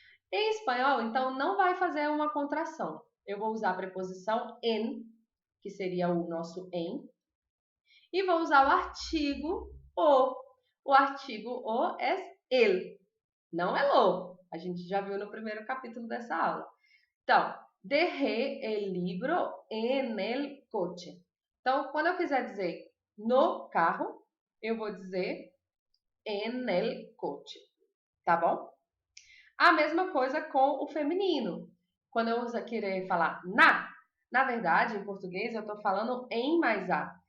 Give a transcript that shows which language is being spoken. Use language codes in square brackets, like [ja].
[pt] Em espanhol, então, não vai fazer uma contração. Eu vou usar a preposição en, que seria o nosso em, e vou usar o artigo o. O artigo o é el, não é lo. A gente já viu no primeiro capítulo dessa aula. [es] Então, dejé el libro en el coche. [pt] Então, quando eu quiser dizer no carro, eu vou dizer [es] en el coche, [pt] tá bom? A mesma coisa com o feminino. Quando eu querer falar na verdade, em português, eu estou falando em mais a.